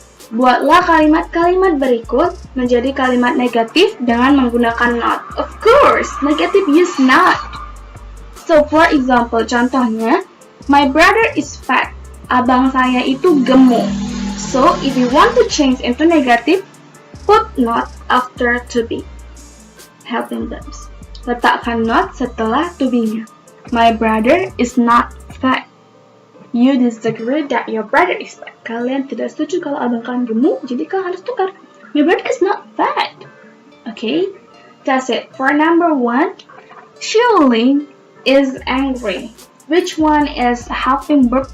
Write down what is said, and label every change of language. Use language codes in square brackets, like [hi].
[id] Buatlah kalimat-kalimat berikut menjadi kalimat negatif dengan menggunakan not. [en] Of course, negative use not. So for example, contohnya, my brother is fat. [id] Abang saya itu gemuk. [en] So, if you want to change into negative, put not after to be. Helping verbs. [id] Letakkan not setelah to be-nya. [en] My brother is not fat. You disagree that your brother is fat. [id] Kalian tidak setuju kalau abang kalian gemuk, jadi kalian harus tukar. [en] My brother is not fat. Okay, that's it. For number 1, Xiuling is angry. Which one is helping verb?